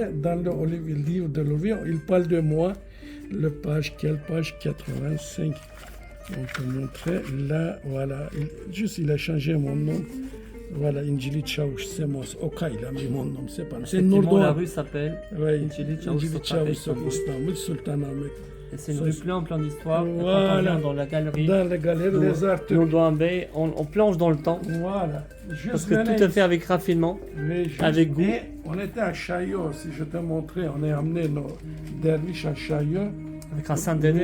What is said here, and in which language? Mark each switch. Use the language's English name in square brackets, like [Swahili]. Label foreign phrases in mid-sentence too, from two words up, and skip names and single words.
[French] Dans le livre de Olivier, il parle de moi. Quelle page 85. On peut montrer là, voilà. Juste, il a changé mon nom. Voilà, Injili Çavuş Semos. Oka, il a mis mon nom, c'est pas. C'est Effectivement, la Nurdoğan. rue s'appelle Oui, Injili Çavuş Injili Sokak à Çavuş Istanbul. Istanbul, Sultanahmet. Et c'est une Ça, rue c'est- plein d'histoire. Et Quand on Voilà. vient dans la galerie Dans les galeries des arts turcs. Nurdoğan Bey, on plonge dans le temps. Voilà. Juste Parce que venez tout est ici. fait avec raffinement. Mais juste- avec goût. Et on était à Chaillot, si je t'ai montré, on a amené nos derviches à Chaillot. Avec Hassan Dene